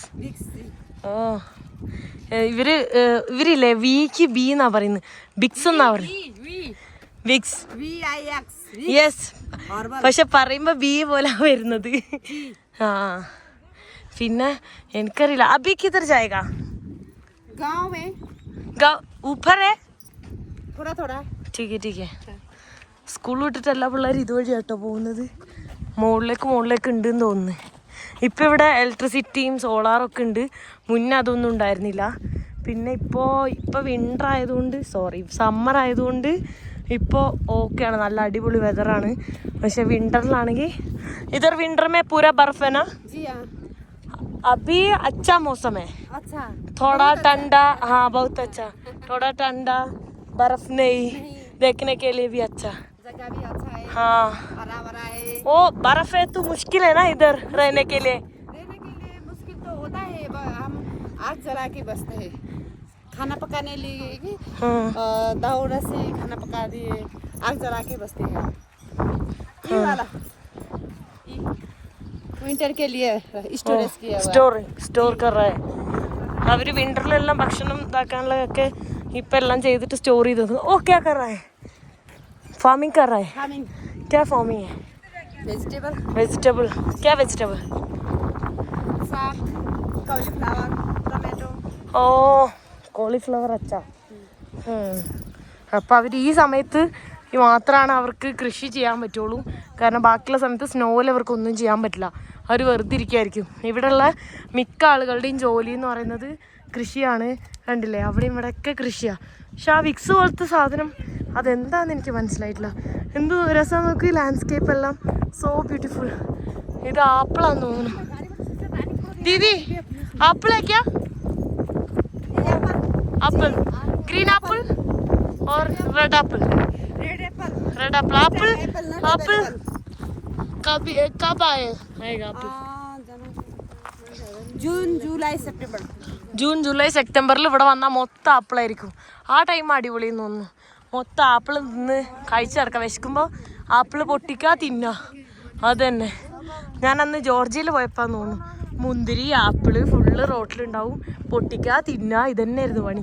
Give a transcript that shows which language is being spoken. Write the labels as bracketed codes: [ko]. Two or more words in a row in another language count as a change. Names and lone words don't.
[ml] ഓ ഇവരില്ലേ വിക്ക് ബി എന്നാ പറയുന്നത്, ബിക്സ് എന്നാ പറയുന്നത്, വിക്സ്. യെസ്, പക്ഷെ പറയുമ്പോ ബി പോലെ വരുന്നത്. ആ പിന്നെ എനിക്കറിയില്ല. [hi] अभी किधर जाएगा? ऊपर है थोड़ा थोड़ा ठीक है. [ml] സ്കൂൾ വിട്ടിട്ട് എല്ലാ പിള്ളേരും ഇതുവഴി കേട്ടോ പോകുന്നത്. മുകളിലേക്ക് ഉണ്ടെന്ന് തോന്നുന്നു. ഇപ്പം ഇവിടെ ഇലക്ട്രിസിറ്റിയും സോളാറൊക്കെ ഉണ്ട്. മുന്നേ അതൊന്നും ഉണ്ടായിരുന്നില്ല. പിന്നെ ഇപ്പോൾ വിൻ്റർ ആയതുകൊണ്ട്, സമ്മർ ആയതുകൊണ്ട് ഇപ്പോൾ ഓക്കെയാണ്, നല്ല അടിപൊളി വെതറാണ്. പക്ഷെ വിൻ്ററിലാണെങ്കിൽ [hi] इधर विंटर में पूरा बर्फ है ना? अभी अच्छा मौसम है, अच्छा थोड़ा ठंडा. हाँ बहुत अच्छा, थोड़ा ठंडा, बर्फ नहीं, देखने के लिए भी अच्छा. जगह भी अच्छा है, हाँ हरा भरा है. वो बर्फ है तो मुश्किल है ना इधर रहने के लिए. मुश्किल तो होता है. हम आग जला के बसते हैं, खाना पकाने लिए दाउरा से खाना पका दिए, आग जला के बसते हैं. ये वाला विंटर के लिए स्टोरेज किया हुआ സ്റ്റോർ कर रहा है. [ml] അവർ വിൻ്ററിലെല്ലാം ഭക്ഷണം ഇതാക്കാനുള്ളതൊക്കെ ഇപ്പം എല്ലാം ചെയ്തിട്ട് സ്റ്റോർ ചെയ്തത്. [hi] ओ क्या कर रहा है? फार्मिंग कर रहा है. फार्मिंग क्या फार्मिंग है? वेजिटेबल. क्या वेजिटेबल? साग, कॉलीफ्लावर, टोमेटो. [ml] ഓ കോളിഫ്ലവർ അച്ചാ. അപ്പം അവർ ഈ സമയത്ത് മാത്രമാണ് അവർക്ക് കൃഷി ചെയ്യാൻ പറ്റുള്ളൂ. കാരണം ബാക്കിയുള്ള സമയത്ത് സ്നോയിൽ അവർക്കൊന്നും ചെയ്യാൻ പറ്റില്ല. അവർ വെറുതെ ഇരിക്കുമായിരിക്കും. ഇവിടെയുള്ള മിക്ക ആളുകളുടെയും ജോലി എന്ന് പറയുന്നത് കൃഷിയാണ്. കണ്ടില്ലേ, അവിടെയും ഇവിടെയൊക്കെ കൃഷിയാണ്. പക്ഷെ ആ വിക്സ് പോലത്തെ സാധനം അതെന്താണെന്ന് എനിക്ക് മനസ്സിലായിട്ടില്ല. എന്ത് രസം നോക്കി, ലാൻഡ്സ്കേപ്പ് എല്ലാം [en] so beautiful. [ml] ഇത് ആപ്പിളാന്ന് തോന്നുന്നു. ദീദി ആപ്പിളേക്കാ? [en] apple, green apple और red apple. [hi] एप्पल कब आएगा एप्पल? [ml] ജൂൺ ജൂലൈ സെപ്റ്റംബറിൽ ഇവിടെ വന്നാൽ മൊത്തം ആപ്പിളായിരിക്കും. ആ ടൈം അടിപൊളിയെന്ന് തോന്നുന്നു. മൊത്തം ആപ്പിൾ നിന്ന് കഴിച്ച് കിടക്കാം. വിശക്കുമ്പോൾ ആപ്പിൾ പൊട്ടിക്കുക, തിന്നുക. അത് തന്നെ. ഞാൻ അന്ന് ജോർജിയയിൽ പോയപ്പോൾ തോന്നുന്നു, മുന്തിരി ആപ്പിള് ഫുള്ള് റോട്ടിലുണ്ടാവും, പൊട്ടിക്കുക, തിന്നുക, ഇതന്നെയായിരുന്നു പണി.